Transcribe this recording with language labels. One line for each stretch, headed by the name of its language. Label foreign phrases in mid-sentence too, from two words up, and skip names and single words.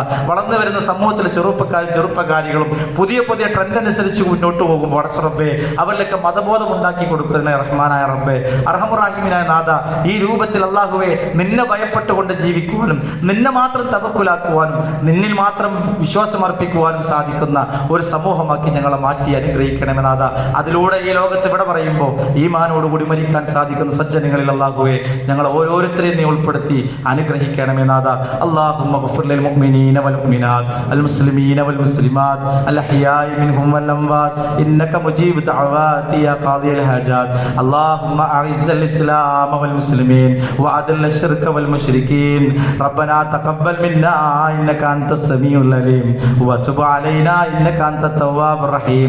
Malayalam: വളർന്നു വരുന്ന സമൂഹത്തിലെ ചെറുപ്പക്കാരികളും പുതിയ ട്രെൻഡ് അനുസരിച്ച് മുന്നോട്ട് പോകുമ്പോൾ പടച്ചുറപ്പേ അവരിലൊക്കെ മതബോധം ഉണ്ടാക്കി കൊടുക്കുന്ന റഹ്മാനായ റബ്ബേ, അർഹമുറാഹിമീനായ നാഥ, ഈ രൂപത്തിൽ അല്ലാഹുവേ നിന്നെ ഭയപ്പെട്ടുകൊണ്ട് ജീവിക്കുവാനും നിന്നെ മാത്രം തവക്കുലാക്കുവാനും നിന്നിൽ മാത്രം വിശ്വാസം അർപ്പിക്കുവാനും സാധിക്കുന്ന ഒരു സമൂഹമാക്കി ഞങ്ങളെ മാറ്റി അനുഗ്രഹിക്കണമേ നാഥ. അതിലൂടെ ഈ ലോകത്ത് ഇവിടെ പറയുമ്പോൾ ഈമാനോടുകൂടി മരിക്കാൻ സാധിക്കുന്ന സജ്ജനങ്ങളിൽ അല്ലാഹുവേ ഞങ്ങൾ ഓരോരുത്തരെയും നീ ഉൾപ്പെടുത്തി അനുഗ്രഹിക്കണമേ നാഥ.
Arabic: اللهم اغفر للمؤمنين والمؤمنات المسلمين والمسلمات الأحياء منهم والأموات إنك مجيب دعوات يا قاضي الحاجات. اللهم أعز الإسلام والمسلمين وأذل الشرك والمشركين. ربنا تقبل منا إنك أنت السميع العليم وتب علينا إنك أنت التواب الرحيم.